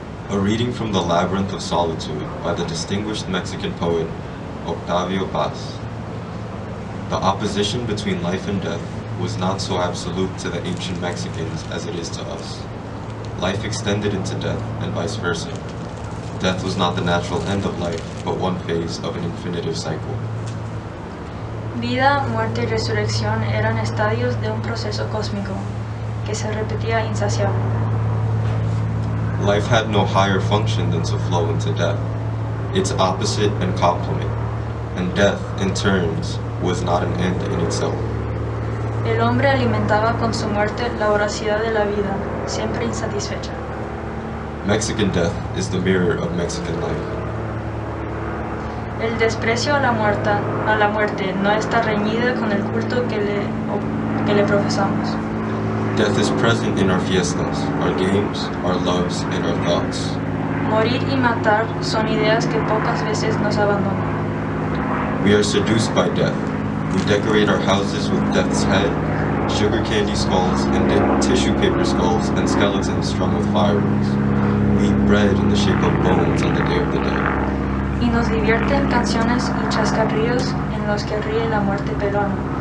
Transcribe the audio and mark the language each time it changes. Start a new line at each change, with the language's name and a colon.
English: A reading from The Labyrinth of Solitude by the distinguished Mexican poet Octavio Paz. The opposition between life and death was not so absolute to the ancient Mexicans as it is to us. Life extended into death and vice versa. Death was not the natural end of life, but one phase of an infinitive cycle.
Spanish: Vida, muerte y resurrección eran estadios de un proceso cósmico que se repetía insaciable.
English: Life had no higher function than to flow into death, its opposite and complement, and death, in turns, was not an end in itself.
Spanish: El hombre alimentaba con su muerte la voracidad de la vida, siempre insatisfecha.
English: Mexican death is the mirror of Mexican life.
Spanish: El desprecio a la muerte no está reñido con el culto que le profesamos.
English: Death is present in our fiestas, our games, our loves, and our thoughts.
Spanish: Morir y matar son ideas que pocas veces nos abandonan.
English: We are seduced by death. We decorate our houses with death's head, sugar candy skulls, and tissue paper skulls, and skeletons strung with fireworks. We eat bread in the shape of bones on the Day of the Dead.
Spanish: Y nos divierten canciones y chascarrillos en los que ríe la muerte pelona.